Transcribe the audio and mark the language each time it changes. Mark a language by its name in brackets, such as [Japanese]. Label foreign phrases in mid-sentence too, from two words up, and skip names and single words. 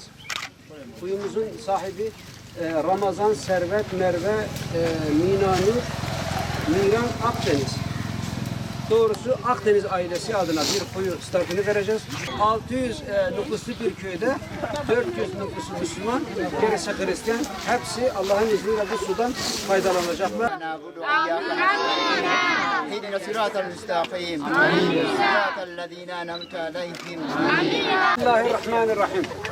[Turkish] Kuyumuzun sahibi Ramazan Servet Merve Miran Akdeniz. Doğrusu Akdeniz ailesi adına bir kuyu startını vereceğiz. 600 nüfuslu bir köyde 400 nüfuslu Müslüman, gerisi Hristiyan. Hepsi Allah'ın izniyle bu sudan faydalanacaklar. [Arabic] اهدنا الصراط المستقيم صراط الذين أنعمت عليهم Bismillahirrahmanirrahim.